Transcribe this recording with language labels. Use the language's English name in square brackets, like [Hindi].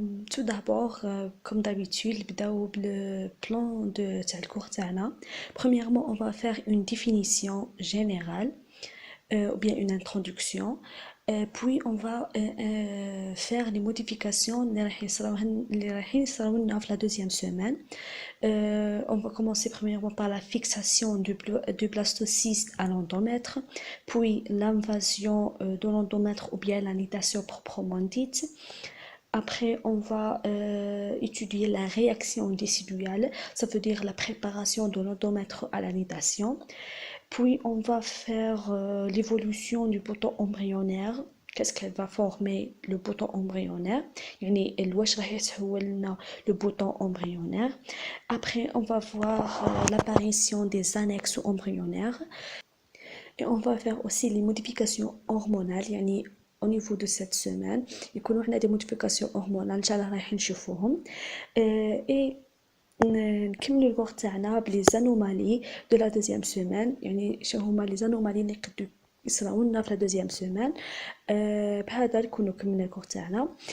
[French] tout d'abord comme d'habitude [Arabic] نبداو بالبلان تاع الكور تاعنا. [French] premièrement on va faire une définition générale ou bien une introduction. Puis on va faire les modifications [Arabic] اللي راح يصراو لنا في [French] la deuxième semaine. On va commencer premièrement par la fixation du blastocystes à l'endomètre, puis l'invasion de l'endomètre ou bien la nidation proprement dite. Après, on va étudier la réaction déciduale, ça veut dire la préparation de l'endomètre à la nidation. Puis, on va faire l'évolution du bouton embryonnaire. Qu'est-ce qu'elle va former le bouton embryonnaire, [Arabic] يعني الواش راح يتحول لنا [French] le bouton embryonnaire. Après, on va voir l'apparition des annexes embryonnaires. Et on va faire aussi les modifications hormonales, يعني au niveau de cette semaine [Arabic] يكونوا عندنا [French] des modifications hormonales [Arabic] ان شاء الله راح نشوفوهم. et نكملوا الكور تاعنا بلي [French] زانومالي دو لا دوزيام سيمين، [Arabic] يعني شنو هما لي زانومالي اللي يقدروا يصراو لنا في [French] لا دوزيام سيمين. [Arabic] بهذا نكونوا كملنا الكور تاعنا.